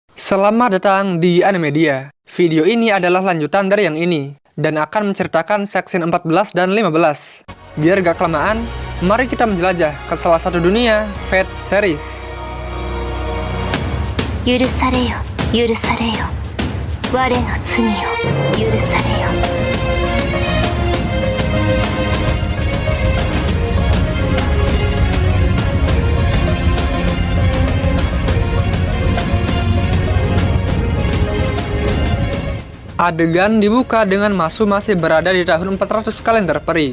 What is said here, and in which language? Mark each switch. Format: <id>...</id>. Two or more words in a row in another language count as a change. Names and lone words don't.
<id>Selamat datang di Animedia. Video ini adalah lanjutan dari yang ini, dan akan menceritakan section 14 dan 15. Biar gak kelamaan, mari kita menjelajah ke salah satu dunia Fate series.</id> <ja>許されよ、許されよ。我の罪を許されよ。</ja> <id>Adegan dibuka dengan Masu masih berada di tahun 400 kalender peri.</id>